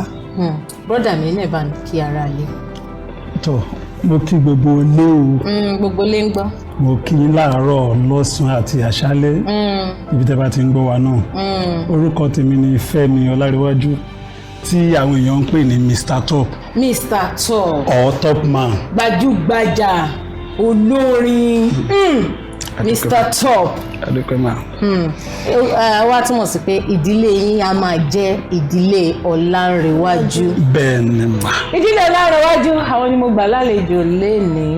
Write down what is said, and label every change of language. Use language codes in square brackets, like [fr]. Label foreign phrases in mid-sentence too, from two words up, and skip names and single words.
[yo] bọ́dà mi náà bá ń kí ara lé. tó mo kí gbogbo ilé o. gbogbo ilé ń gbọ́. mo kí yín láàárọ̀ lọ́sàn-án àti àṣálẹ́ ibi tí ẹ bá ti ń gbọ́ wa náà. orúkọ tèmi ni Fẹ́mi Ọlárewájú tí àwọn èèyàn ń pè ní Mr. Top. Mr. Top. or Top Man. gbajúgbajà olórin Mr. Top. adúpẹ́ máa. wá túmọ̀ sí pé ìdílé yín á máa jẹ́ ìdílé Ọlárewájú. bẹ́ẹ̀ ni mà. ìdílé Ọlárewájú àwọn ni mo gbà lálejò lénìí.